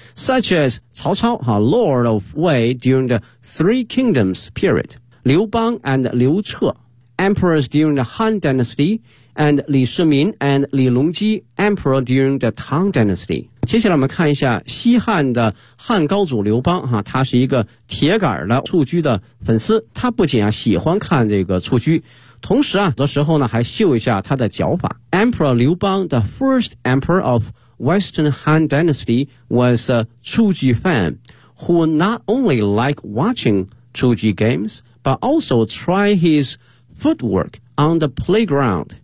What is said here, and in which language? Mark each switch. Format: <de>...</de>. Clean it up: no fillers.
<en>Such as 曹操 Lord of Wei during the Three Kingdoms period, 刘邦 and 刘彻 Emperors during the Han Dynasty, and 李世民 and 李隆基 emperor during the Tang Dynasty。</en> <zh>接下来我们看一下西汉的汉高祖刘邦，他是一个铁杆的蹴鞠的粉丝，他不仅，喜欢看这个蹴鞠，同时，的时候呢还秀一下他的脚法。</zh> <en>Emperor 刘邦 the first emperor of Western Han Dynasty was a 蹴鞠 fan who not only liked watching 蹴鞠 games but also try his footwork on the playground。</en>